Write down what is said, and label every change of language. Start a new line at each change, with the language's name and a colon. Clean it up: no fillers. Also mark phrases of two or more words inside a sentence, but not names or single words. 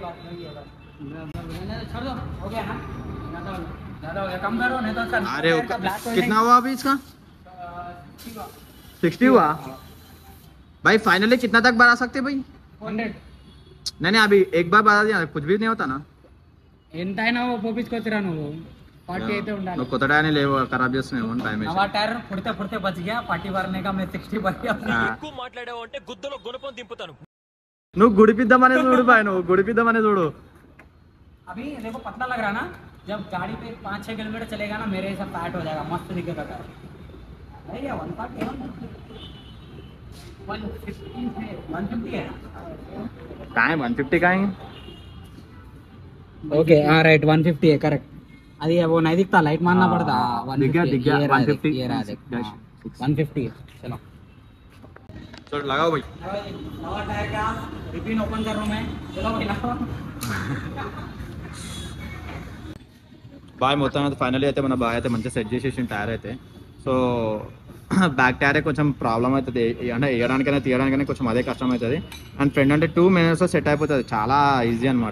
Hindi: अरे कितना हुआ अभी इसका? 60 हुआ भाई। फाइनली कितना तक बढ़ा सकते भाई? 100 नहीं अभी एक बार बढ़ा दिया कुछ भी नहीं होता ना।
Telugu: ఎంతైనా పోపించుకోవచ్చురా నువ్వు 40 అయితే ఉండాలి। నువ్వు కొత్త టైర్ లేవు ఖరాబ్ చేస్తున్నావు
English: time waste.
Telugu: నవా టైర్ పుడితే
Hindi: बच गया 40 भरने का मैं 60 भर गया।
Telugu: ఎక్కువ మాట్లాడావు అంటే గుద్దలో గుణపం దింపుతాను। నువ్వు గుడిపిద్దామనే చూడు బాయ్, నువ్వు గుడిపిద్దామనే చూడు।
Hindi: अभी देखो पतला लग रहा ना, जब गाड़ी पे 5-6 किलोमीटर चलेगा ना मेरे हिसाब फैट हो जाएगा, मस्त दिखेगा कार। अरे ये 150 है। काय 150 काय? ओके हाँ राइट 150 है करेक्ट। अभी वो नहीं दिखता, लाइट मारना पड़ता। दिख गया 150 ये रहा देख 150 है। चलो चलो लगाओ भाई। नवा टायर का रिपिन ओपन कर रहा हूं मैं। चलो भाई लगाओ।
Telugu: బాయ్ మొత్తం ఫైనల్లీ అయితే మన బాయ్ అయితే మంచిగా సెట్ చేసేసిన టైర్ అయితే। సో
English: back tyre
Telugu: కొంచెం ప్రాబ్లం అవుతుంది, అంటే వేయడానికైనా తీయడానికైనా కొంచెం అదే కష్టం అవుతుంది। అండ్ ఫ్రంట్ అంటే 2 minutesలో సెట్ అయిపోతుంది, చాలా ఈజీ అనమాట।